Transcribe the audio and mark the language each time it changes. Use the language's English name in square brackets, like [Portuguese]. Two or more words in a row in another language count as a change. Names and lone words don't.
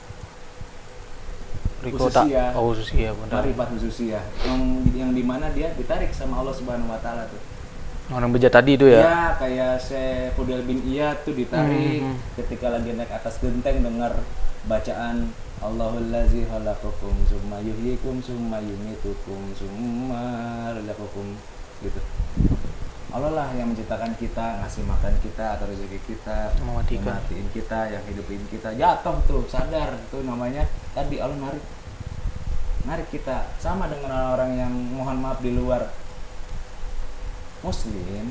[Indonesian] Riko khususiyah. Oh, khususiyah benar. Marifat khususiyah yang dimana dia ditarik sama [Arabic] الله سبحانه وتعالى [Indonesian] tuh. Orang bejat tadi itu ya. Ya kayak Syekh Fudel bin Iyad tuh ditarik ketika lagi naik atas genteng dengar bacaan [Arabic] الله الذي خلقكم ثم يحييكم ثم يميتكم ثم رزقكم [Indonesian] gitu. Allah lah yang menciptakan kita, ngasih makan kita atau rezeki kita, Mematikan. matiin kita, yang hidupin kita. Jatuh tuh, sadar tuh namanya. Tadi Allah narik kita sama dengan orang-orang yang mohon maaf di luar Muslim.